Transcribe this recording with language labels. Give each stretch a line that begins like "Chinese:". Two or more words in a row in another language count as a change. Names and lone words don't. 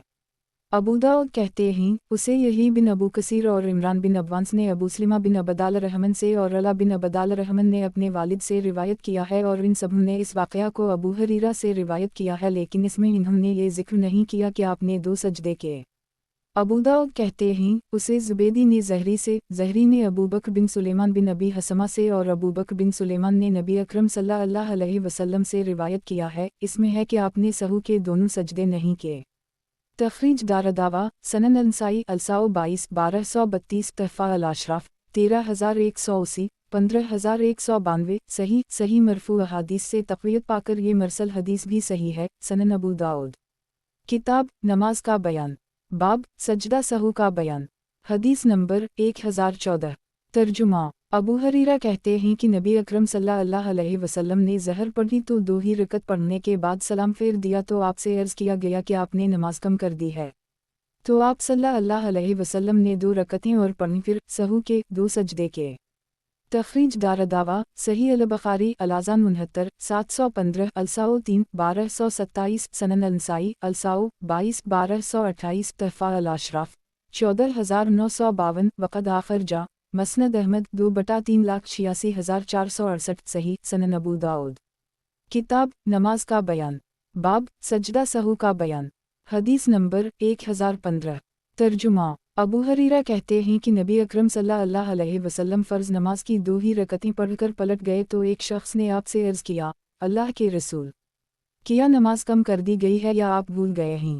Urdu: ابو داؤد کہتے ہیں، اسے یحییٰ بن ابو کثیر اور عمران بن عباس نے ابو سلمہ بن عبدالرحمن سے اور علاء بن عبدالرحمن نے اپنے والد سے روایت کیا ہے اور ان سب نے اس واقعہ کو ابو ہریرہ سے روایت کیا ہے، لیکن اس میں انہوں نے یہ ذکر نہیں کیا کہ آپ نے 2 سجدے کیے. ابو داؤد کہتے ہیں، اسے زبیدی نے زہری سے، زہری نے ابو بکر بن سلیمان بن ابی حثمہ سے اور ابو بکر بن سلیمان نے نبی اکرم صلی اللہ علیہ وسلم سے روایت کیا ہے. اس میں ہے کہ آپ نے سہو کے دونوں سجدے نہیں کیے. تخریج دارالدعوہ سنن النسائی السہو 22 1232 تحفۃ الاشراف 13180 15192 صحیح صحیح مرفوع احادیث سے تقویت پاکر یہ مرسل حدیث بھی صحیح ہے. سنن ابو داؤد. کتاب نماز کا بیان باب سجدہ سہو کا بیان. حدیث نمبر 1014. ترجمہ ابو ہریرہ کہتے ہیں کہ نبی اکرم صلی اللہ علیہ وسلم نے ظہر پڑھی تو 2 ہی رکعت پڑھنے کے بعد سلام پھیر دیا تو آپ سے عرض کیا گیا کہ آپ نے نماز کم کر دی ہے. تو آپ صلی اللہ علیہ وسلم نے 2 رکعتیں اور پڑھی پھر سہو کے 2 سجدے کیے. تخریج دارالدعوہ صحیح البخاری الاذان 69 715 السہو 3 1227 سنن النسائی السہو 22 1228 تحفۃ الاشراف 14952 وقد اخرجہ مسند احمد 2/3,86,468 صحیح سنن ابو داؤد. کتاب نماز کا بیان باب سجدہ سہو کا بیان. حدیث نمبر 1015. ترجمہ ابو ہریرہ کہتے ہیں کہ نبی اکرم صلی اللہ علیہ وسلم فرض نماز کی 2 ہی رکعتیں پڑھ کر پلٹ گئے تو ایک شخص نے آپ سے عرض کیا، اللہ کے رسول، کیا نماز کم کر دی گئی ہے یا آپ بھول گئے ہیں?